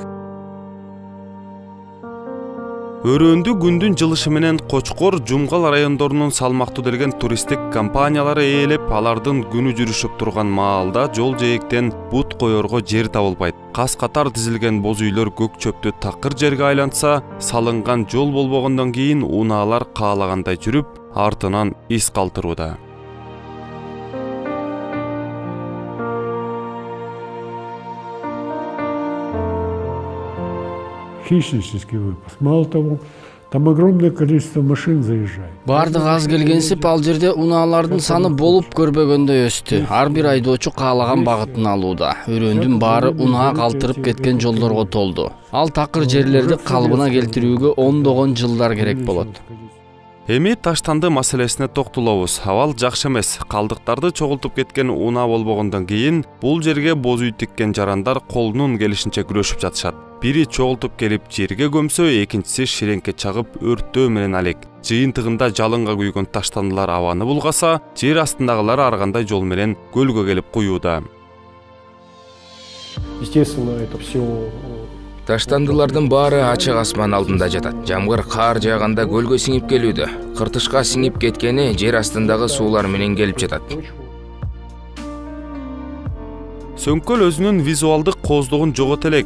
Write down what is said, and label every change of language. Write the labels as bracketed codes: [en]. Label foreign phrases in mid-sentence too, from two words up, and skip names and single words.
[ky] Өрөөндү күндүн жылышы менен Кочкор, Жумгал райондорунун салмактуу делген туристтик компаниялары ээлеп, алардын күнү жүрүшүп турган маалда жол жээктен бут коерго жер табылбайт. Кас катар тизилген боз үйлөр көк чөптү такыр жерге айлантса, салынган жол болбогондон кийин унаалар каалагандай жүрүп, артынан из калтырууда. [ru] Хищнический выпуск. Мало того, там огромное количество машин заезжает. [ky] Бардык аз келгенсип, ал жерде унаалардын саны болуп көрбөгөндөй өстү. Ар бир айдоочу каалаган багытын алууда. Өрөөндүн баары унаа калтырып кеткен жолдорго толду. Ал такыр жерлерди калыбына келтирүүгө ондогон жылдар керек болот. Эми таштанды маселесине токтолобуз. Абал жакшы эмес. Калдыктарды чогултуп кеткен унаа болбогондон кийин бул жерге боз үй тиккен жарандар колунун келишинче күрөшүп жатышат. Бири чогултуп келип жерге көмсө, экинчиси ширеңке чагып өрттөө менен алек. Жыйынтыгында жалынга күйгөн таштандылар абаны булгаса, жер астындагылар ар кандай жол менен көлгө келип куюуда. [ru] Естественно, это все. [ky] Таштандылардын баары ачык асман алдында жатат. Жамгыр кар жааганда көлгө сиңип келүүдө. Кыртышка сиңип кеткени жер астындагы суулар менен келип жатат. Сөңкөл өзүнүн визуалдык кооздугун жогот элек.